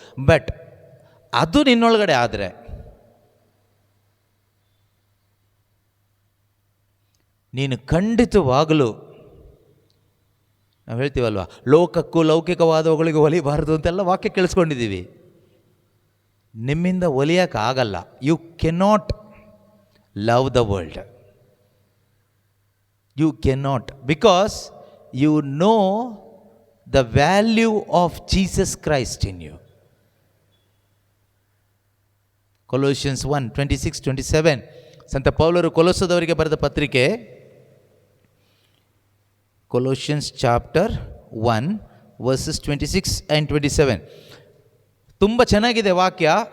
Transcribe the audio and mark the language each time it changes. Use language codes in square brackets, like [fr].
[kn] But ಅದು ನಿನ್ನೊಳಗಡೆ ಆದರೆ, ನೀನು ಖಂಡಿತವಾಗಲೂ, ನಾವು ಹೇಳ್ತೀವಲ್ವ, ಲೋಕಕ್ಕೂ ಲೌಕಿಕವಾದವುಗಳಿಗೆ ಒಲಿಬಾರದು ಅಂತೆಲ್ಲ ವಾಕ್ಯ ಕೇಳಿಸ್ಕೊಂಡಿದ್ದೀವಿ. ನಿಮ್ಮಿಂದ ಒಲಿಯೋಕ್ಕಾಗಲ್ಲ. [en] You cannot love the world, you cannot, because you know the value of Jesus Christ in you. [kn] Colossians 1:26-27 ಸಂತ ಪೌಲರು ಕೊಲೊಸ್ಸದವರಿಗೆ ಬರೆದ ಪತ್ರಿಕೆ, Colossians chapter [en] 1 verses 26 and 27. [kn] ತುಂಬ ಚೆನ್ನಾಗಿದೆ ವಾಕ್ಯ.